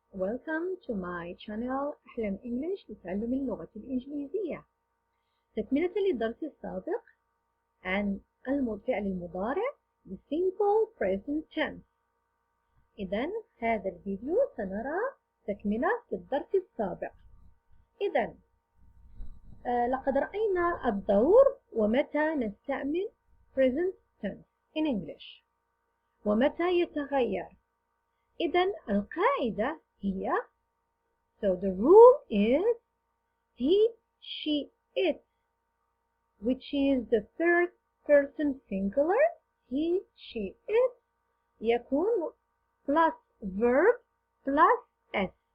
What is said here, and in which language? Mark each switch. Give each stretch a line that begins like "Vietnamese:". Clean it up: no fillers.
English: Welcome to my channel أحلم English
Arabic: لتعلم اللغة الإنجليزية. تكملة للدرس السابق عن الفعل المضارع
English: the simple present tense.
Arabic: إذن هذا الفيديو سنرى تكملة للدرس السابق. إذن لقد رأينا الدور ومتى نستعمل
English: present tense in English
Arabic: ومتى يتغير. إذن القاعدة هي
English: so the rule is he, she, it, which is the third person singular. He, she, it يكون plus verb plus s.